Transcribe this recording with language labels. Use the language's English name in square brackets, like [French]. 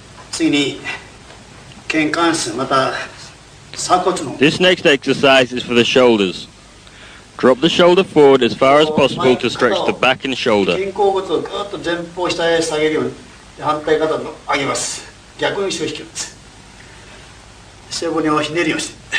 [Japanese] 次に肩関節また鎖骨の [English] This next exercise is for the shoulders. Drop the shoulder forward as far as possible to stretch the back and shoulder. [Japanese] 肩甲骨をぐっと前方下へ下げるように反対肩を上げます。逆に後ろ引きます。背骨をひねるようにして。